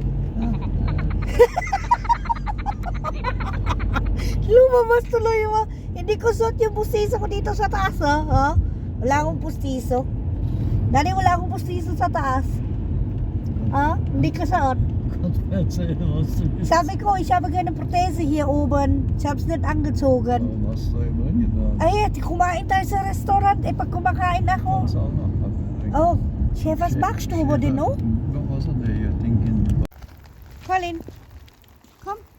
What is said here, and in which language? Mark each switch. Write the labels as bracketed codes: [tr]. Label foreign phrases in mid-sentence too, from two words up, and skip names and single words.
[tl] Lumabas tuloy mo. Hindi ko suot yung pustiso ko dito sa taas, ha? Wala akong pustiso. Dali, wala akong pustiso sa taas. Ha? Hindi ka suot. Sabi ko, [de] ich habe keine Prothese hier oben. Ich hab's nicht angezogen. [tl] Ay, kumain tayo sa restaurant. Pag kumakain ako. [de] Oh, chef, was machst du über den, no? Colin, komm.